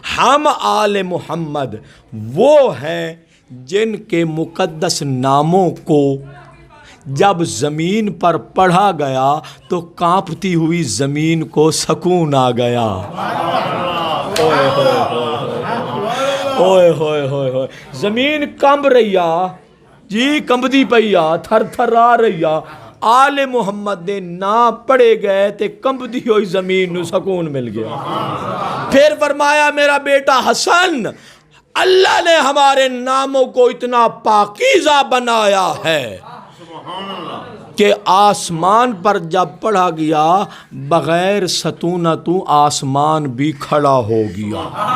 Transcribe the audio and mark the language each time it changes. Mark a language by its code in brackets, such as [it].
[ur] ہم آل محمد وہ ہیں جن کے مقدس ناموں کو جب زمین پر پڑھا گیا تو کانپتی ہوئی زمین کو سکون آ گیا. [pa] اوئے ہوئے ہوئے ہوئے، زمین کمب رہیا جی، کمبدی پئیا، تھر تھر آ رہیا. آل محمد دے نام پڑھے گئے تے کمبدی ہوئی زمین نو سکون مل گیا. [ur] پھر فرمایا میرا بیٹا حسن، اللہ نے ہمارے ناموں کو اتنا پاکیزہ بنایا ہے کہ آسمان پر جب پڑھا گیا بغیر ستونہ تو آسمان بھی کھڑا ہو گیا.